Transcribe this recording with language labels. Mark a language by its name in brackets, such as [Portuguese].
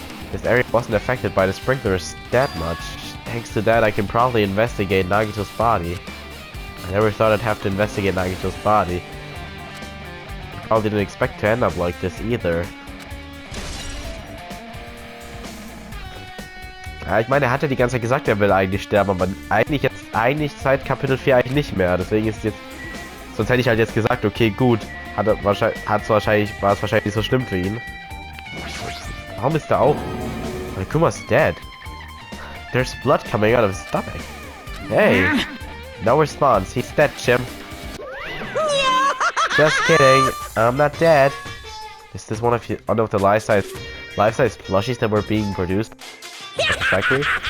[English] This area wasn't affected by the sprinklers that much. Thanks to that, I can probably investigate Nagito's body. I never thought I'd have to investigate Nagito's body. I probably didn't expect to end up like this either. [German] Ja, ich meine, er hat ja die ganze Zeit gesagt, er will eigentlich sterben, aber eigentlich seit Kapitel 4 eigentlich nicht mehr. Deswegen ist jetzt, sonst hätte ich halt jetzt gesagt, okay, gut, war es wahrscheinlich nicht so schlimm für ihn. Warum ist er auch? [English] Monokuma's dead. There's blood coming out of his stomach. Hey, no response. He's dead, Jim. Just kidding. I'm not dead. Is this one of the life-size plushies that were being produced at the factory?